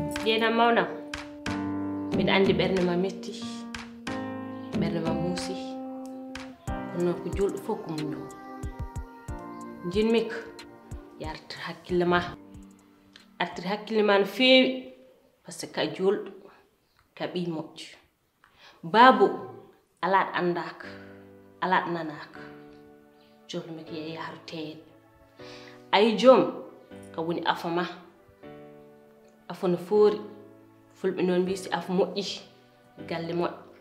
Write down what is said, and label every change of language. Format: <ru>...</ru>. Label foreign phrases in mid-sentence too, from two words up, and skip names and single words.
<ff>Jeenam mawnam, mbiɗa anndi ɓernde ma metti, ɓernde ma muusi. Kono noon ko juulɗo fof ko muño. Jinmi ko yo artir hakkille ma. Artir hakkille ma no feewi,</ff> <fr>par ce que</fr> <ff>ka juulɗo, ka ɓii moƴƴo. Baabu, alaa ɗo anndaaka, alaa ɗo nanaaka. Jooni mi ko yo yaaru teeƴe. A yii joom, ka woni afa ma. Afa no foori. Fulɓe noon mbii si afa moƴƴi, galle moƴƴo.</ff>